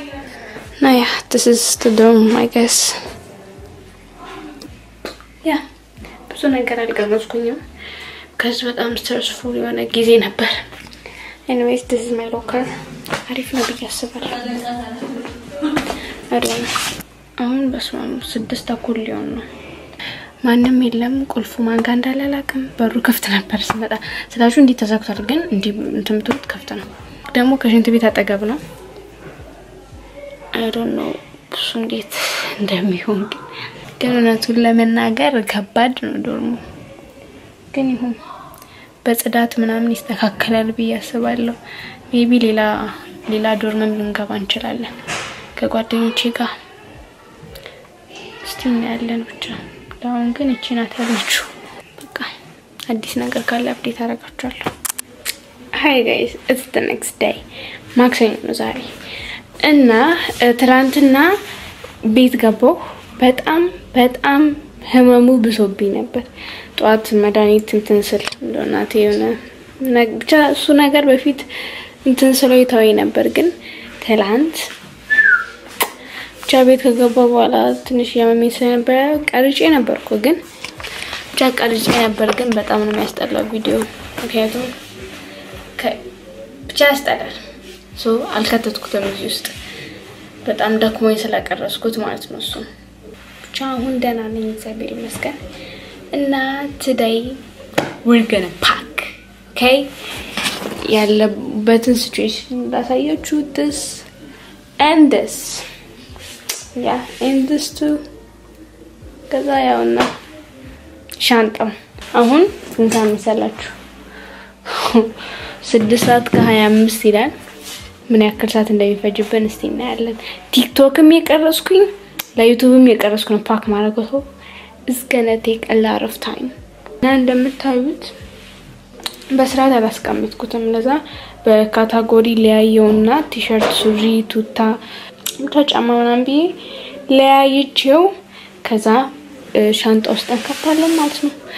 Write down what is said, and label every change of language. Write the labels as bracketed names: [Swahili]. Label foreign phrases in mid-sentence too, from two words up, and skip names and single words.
[English] Now yeah, this is the dorm, I guess. Yeah, [Amharic] ብዙ ነገር አልቀረጽኩኝም because በጣም stressful የሆነ ጊዜ ነበር። [English] Anyways, this is my locker. [Amharic] አሪፍ ነው ብዬ አስባለሁ። አሁን በስማም 6:00 ሊሆን ነው። ማንም የለም። ቁልፉ ማን ጋር እንዳለ አላውቅም። በሩ ከፍት ነበር ስመጣ። ስላችሁ እንዴ ተዘግቷል፣ ግን እንዴ እንትምቱት ከፍት ነው። ደግሞ ከሽንት ቤት አጠገብ ነው። [English] I don't know [Amharic] እሱ እንዴት እንደሚሆን ግን እውነቱን ለመናገር ከባድ ነው ዶርሙ። ግን ይሁን በጽዳት ምናምን ይስተካከላል ብዬ አስባለሁ። ሜቢ ሌላ ዶርምም ልንገባ እንችላለን ከጓደኞቼ ጋር። እስቲ እናያለን ብቻ። አሁን ግን እቺ ናት ያለችው። በቃ አዲስ ነገር ካለ አፕዴት አደርጋችኋለሁ። [English] Hi guys, it's the next day. [Amharic] ማክሰኞ ነው ዛሬ እና ትላንትና ቤት ገባሁ። በጣም ህመሙ ብሶብኝ ነበር። ጧት መድኃኒት እንትን ስል እንደናቴ የሆነ ብቻ እሱ ነገር በፊት እንትን ስለው ይታወይ ነበር። ግን ትላንት ቻቤት ከገባ በኋላ ትንሽ ያመመኝ ስለነበር ቀርጬ ነበርኩ ግን ቀርጬ ነበር ግን በጣም ነው የሚያስጠላው ቪዲዮ ምክንያቱም ያስጠላል ሶ አልከተትኩትም እዚህ ውስጥ በጣም ደክሞኝ ስለቀረስኩት ማለት ነው እሱ ብቻ አሁን ደህና ነኝ እግዚአብሔር ይመስገን እና [English] today we're gonna pack okay [Amharic] ያለበትን situation ላሳያችሁ [English] this and this yeah and this too [Amharic] ከዛ ያውና ሻንጣው አሁን እንታ መሰላችሁ 6:25 ይላል ምን ያክል ሰዓት እንደሚፈጅብን እስቲ እናያለን ቲክቶክም የቀረስኩኝ ለዩቲዩብም የቀረስኩ ነው ፓክ ማድረግ ነው [English] it's gonna take a lot of time [Amharic] እና እንደምታዩት በስርዓት አላስቀምጥኩትም ለዛ በካታጎሪ ለያየውና ቲሸርት ሱሪ ቱታ ተጫማ ምናምን ቢዬ ለያይቼው ከዛ ሻንጣ ውስጥ እንከታለን ማለት ነው